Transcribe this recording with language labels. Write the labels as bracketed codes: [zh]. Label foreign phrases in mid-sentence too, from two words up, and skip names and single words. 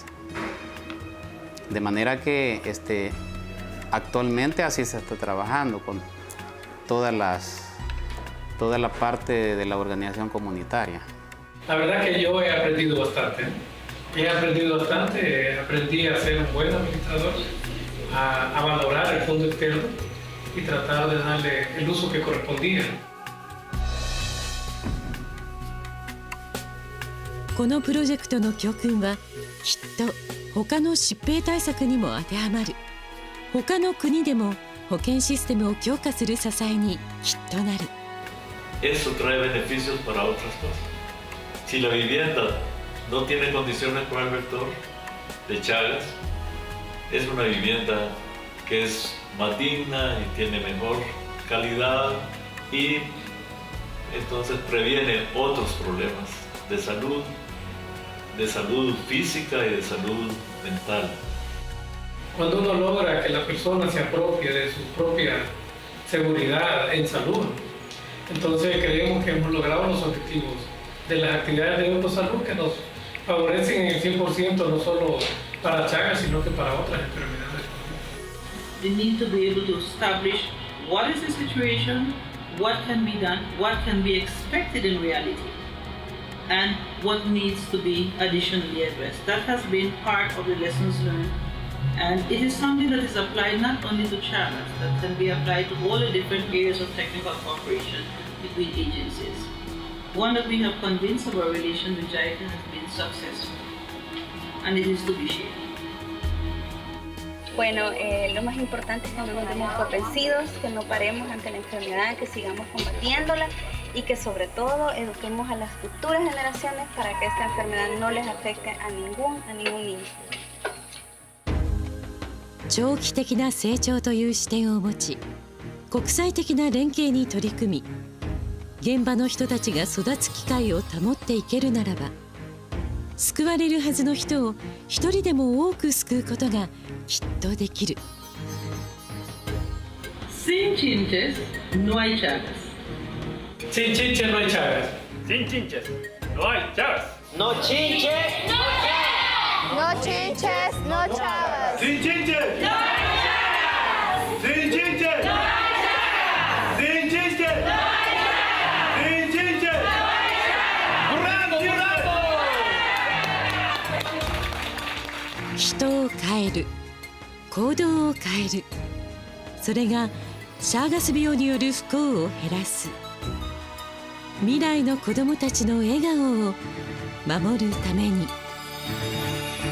[es] De manera que actualmente así se está trabajando con toda la parte de la organización comunitaria. La verdad que yo he aprendido bastante. Aprendí a ser un buen administrador, a valorar el fondo externo y tratar de darle el uso que correspondía. [ja] このプロジェクトの教訓はきっと他の疾病対策にも当てはまる。他の国でも保健システムを強化する支えにきっとなる。 [es] Eso trae beneficios para otras cosas. Si la vivienda no tiene condiciones para el vector de Chagas, es una vivienda que es más digna y tiene mejor calidad y entonces previene otros problemas de salud física y de salud mental. Cuando uno logra que la persona se apropie de su propia seguridad en salud, entonces creemos que hemos logrado los objetivos de las actividades de autosalud que nos favorecen en el 100% no solo para Chagas, sino que para otras enfermedades. [en] We need to be able to establish what is the situation, what can be done, what can be expected in reality, and what needs to be additionally addressed. That has been part of the lessons learned, and it is something that is applied not only to Chagas, that can be applied to all the different areas of technical cooperation between agencies. One that we have convinced of our relation with JICA has been successful, and it is to be shared. [es] Bueno, lo más importante es que no nos demos por vencidos, que no paremos ante la enfermedad, que sigamos combatiéndola y que sobre todo eduquemos a las futuras generaciones para que esta enfermedad no les afecte a ningún niño. [ja] 長期的な成長という視点を持ち、国際的な連携に取り組み、現場の人たちが育つ機会を保っていけるならば、救われるはずの人を一人でも多く救うことがきっとできる。 [es] Sin chinches, no hay Chagas. Sin chinches, no hay Chagas. Sin chinches, no hay Chagas. [en] No chinches, no Chagas. No chinches, no Chagas. [es] Sin chinches, no hay Chagas. Sin chinches, no hay Chagas. Sin chinches, no hay Chagas. Sin chinches, no hay Chagas. ¡Burrando, burrando! [ja] 人を変える、行動を変える、それがシャーガス病による不幸を減らす、未来の子どもたちの笑顔を守るために。